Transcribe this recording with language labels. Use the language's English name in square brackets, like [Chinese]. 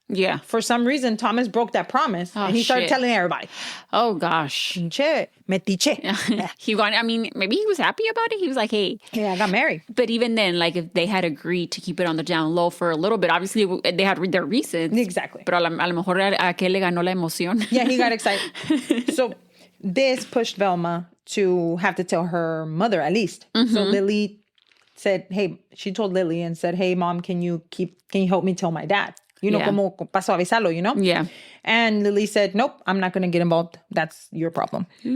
[English] Yeah. For some reason, Thomas broke that promise, and he started telling everybody. Oh, gosh. [Spanish] Metiche. [English] Maybe he was happy about it. He was like, hey. Yeah, I got married. But even then, like, if they had agreed to keep it on the down low for a little bit, obviously they had their reasons. Exactly. [Spanish] Pero a lo mejor a aquel le ganó la emoción. [English] Yeah, he got excited. So this pushed Velma to have to tell her mother at least. So Lily said, hey, she told Lily and said, hey, Mom, can you help me tell my dad? [Spanish] Como paso a avisarlo, [English] Yeah. And Lily said, nope, I'm not going to get involved. That's your problem.